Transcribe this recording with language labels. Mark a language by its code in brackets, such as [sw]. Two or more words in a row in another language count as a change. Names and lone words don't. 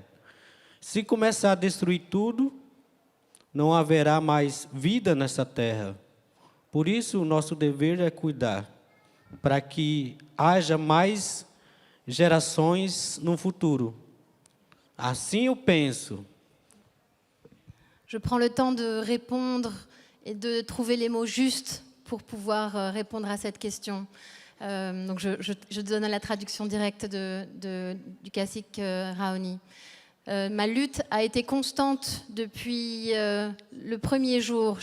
[pt] Se começar a destruir tudo, não haverá mais vida nessa terra. Por isso, o nosso dever é cuidar, para que haja mais gerações no futuro. Assim eu penso. [fr] Je prends le temps de répondre et de trouver les mots justes pour pouvoir répondre à cette question. Donc je donne la traduction directe du cacique Raoni. Ma lutte a été constante depuis le premier jour.